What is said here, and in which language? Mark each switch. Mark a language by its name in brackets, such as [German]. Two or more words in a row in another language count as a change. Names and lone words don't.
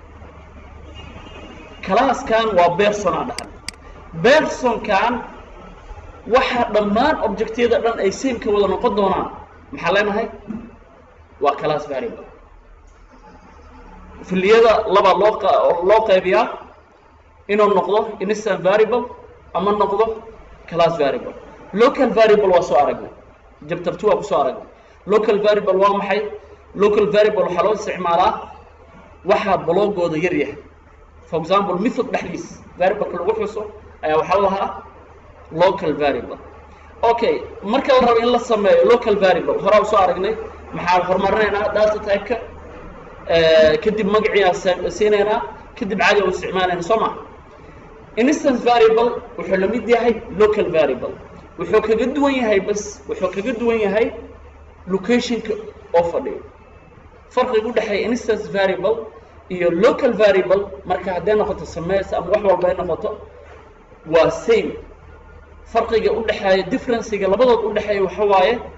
[Somali] class kan waa person aan dhahan person kan waxa dhammaan objectyada dhan ay same ka wada noqon doonaan maxaa leenahay waa [English] class variable [Somali] filiyada laba loo qaybiyaa inuu noqdo [English] instant variable [Somali] ama noqdo [English] class variable local variable [Somali] waa soo aragnay chapter 2 waa ku soo aragnay [English] local variable [Somali] waa maxay [English] local variable [Somali] waxa loo isticmaalaa waxa blockooda yar yahay [English] for example method [Somali] dhexdiis variable lagu xuso ayaa waxa la lahaa [English] local variable okay [Somali] marka la rabo in la sameeyo [English] local variable [Somali] hore u soo aragnay maxaa horumarinaynaa [English] data type-ka [Somali] kadib magaciisa siinayna kadib caadi u isticmaalayna soo ma [English] instance variable [Somali] wuxuu la mid yahay [English] local variable [Somali] wuxuu kaga duwan yahay bas wuxuu kaga duwan yahay location-ka oo fadhiyo farqiga u dhaxeeya [English] instance variable [Somali] iyo [English] local variable [Somali] marka haday noqoto sameys ama wax walba ay noqoto waa same farqiga u dhaxeeya difference-ga labadood u dhaxeeya waxa waaye